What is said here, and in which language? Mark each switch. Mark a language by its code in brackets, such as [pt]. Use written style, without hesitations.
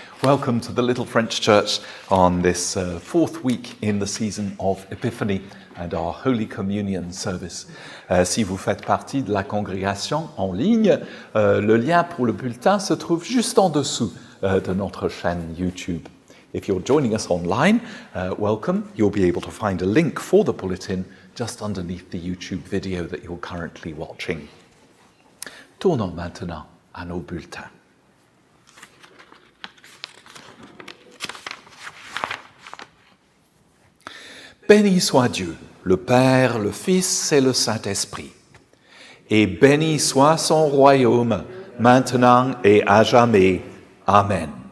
[en] Welcome to the little French church on this fourth week in the season of Epiphany and our Holy Communion service. [fr] Si vous faites partie de la congrégation en ligne, le lien pour le bulletin se trouve juste en dessous de notre chaîne YouTube. [en] If you're joining us online, welcome. You'll be able to find a link for the bulletin just underneath the YouTube video that you're currently watching. [fr] Tournons maintenant à nos bulletins. Béni soit Dieu, le Père, le Fils et le Saint-Esprit. Et béni soit son royaume, maintenant et à jamais. Amen.